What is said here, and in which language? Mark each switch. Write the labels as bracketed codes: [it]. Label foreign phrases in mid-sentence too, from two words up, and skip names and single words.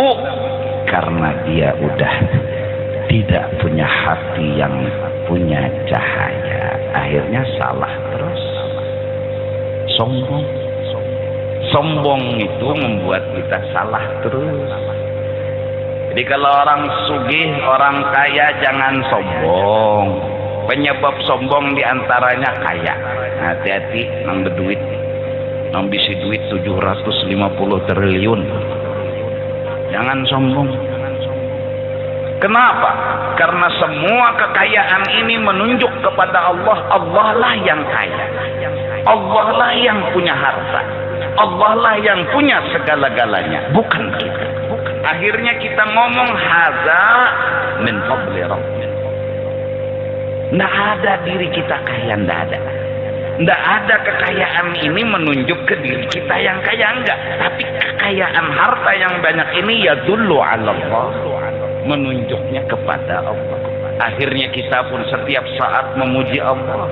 [id] Karena dia udah tidak punya hati yang punya cahaya. Akhirnya salah terus. Sombong. Sombong itu membuat kita salah terus. Jadi kalau orang sugih, orang kaya jangan sombong. Penyebab sombong diantaranya kaya. [bjn] Hati-hati nang berduit. Nang bisi duit 750 triliun. [id] Jangan sombong. Kenapa? Karena semua kekayaan ini menunjuk kepada Allah. Allah lah yang kaya. Allah lah yang punya harta. Allah lah yang punya segala-galanya, bukan kita. Akhirnya kita ngomong [ar] haza min fadli rabbina. [id] Nggak ada diri kita kaya, nggak ada. Nggak ada kekayaan ini menunjuk ke diri kita yang kaya, enggak. Tapi kekayaan harta yang banyak ini ya dulu ala Allah, menunjuknya kepada Allah. Akhirnya kita pun setiap saat memuji Allah.